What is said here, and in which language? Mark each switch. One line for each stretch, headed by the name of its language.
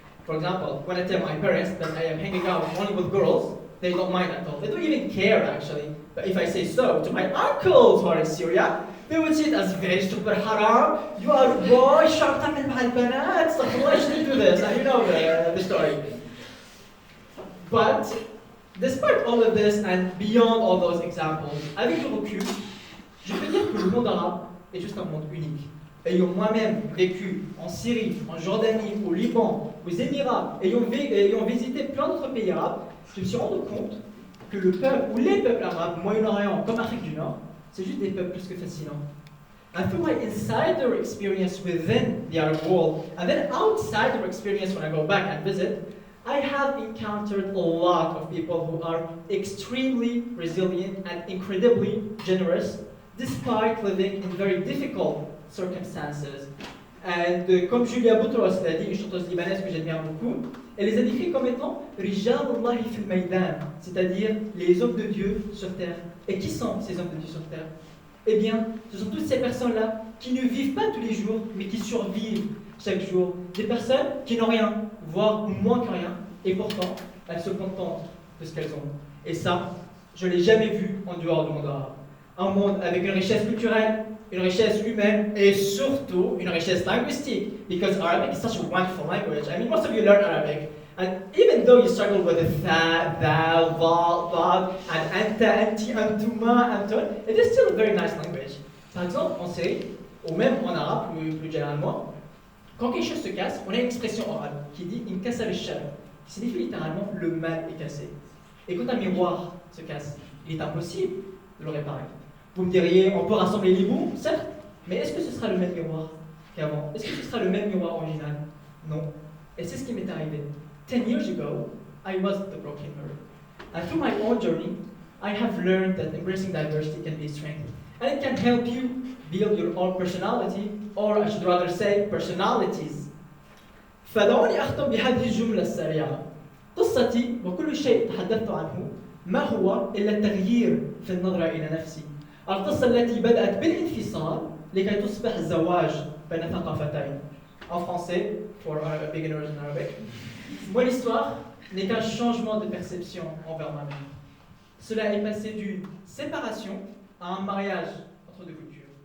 English: For example, when I tell my parents that I am hanging out only with girls, they don't mind at all. They don't even care actually. But if I say so to my uncles who are in Syria, they would see it as very super haram. You are a boy,
Arabic: شرط تعمل مع البنات.
English: Why should you do this? And you know the story. But despite all of this and beyond all those examples,
French: avec le recul, je peux dire que le monde arabe est juste un monde unique. Ayant moi-même vécu en Syrie, en Jordanie, au Liban, aux Émirats, ayant visité plein d'autres pays arabes, je me suis rendu compte que le peuple, ou les peuples arabes, Moyen-Orient, comme Afrique du Nord, c'est juste des peuples plus que fascinants.
English: And through my insider experience within the Arab world, and then outsider experience when I go back and visit, I have encountered a lot of people who are extremely resilient and incredibly generous despite living in very difficult circumstances. And
French: comme Julia Boutros l'a dit, une chanteuse libanaise que j'admire beaucoup, elle les a décrits comme étant
Arabic: Rijal Allahi fil Maïdan,
French: c'est-à-dire les hommes de Dieu sur terre. Et qui sont ces hommes de Dieu sur terre? Eh bien, ce sont toutes ces personnes-là qui ne vivent pas tous les jours, mais qui survivent chaque jour. Des personnes qui n'ont rien, voire moins que rien, et pourtant, elles se contentent de ce qu'elles ont. Et ça, je ne l'ai jamais vu en dehors du monde arabe. Un monde avec une richesse culturelle, une richesse humaine, et surtout une richesse linguistique.
English: Because Arabic is such a wonderful language. I mean, most of you learn Arabic. And even though you struggle with the tha, thou, va, and anta, anti, antuma, anton, it is still a very nice language.
French: Par exemple, en Syrie, ou même en arabe plus généralement, quand quelque chose se casse, on a une expression orale qui dit «
Arabic: inkasa al-shar
French: », qui signifie littéralement « le mal est cassé ». Et quand un miroir se casse, il est impossible de le réparer. Vous me diriez, on peut rassembler les bouts, certes, mais est-ce que ce sera le même miroir qu'avant? Est-ce que ce sera le même miroir original? Non. Et c'est ce qui m'est arrivé.
English: 10 years ago, I was the broken mirror. And through my own journey, I have learned that embracing diversity can be a strength. And it can help you build your own personality, or I should rather say, personalities.
Arabic: فدعوني أختم بهذه الجملة السريعة. قصتي وكل شيء تحدثت عنه ما هو إلا التغيير في النظرة إلى نفسي. القصة التي بدأت بالانفصال لكي تصبح زواج بين ثقافتين.
French: En français,
English: for beginners in Arabic.
French: Mon histoire n'est qu'un changement de perception envers moi-même. Cela est passé d'une séparation à un mariage entre deux cultures.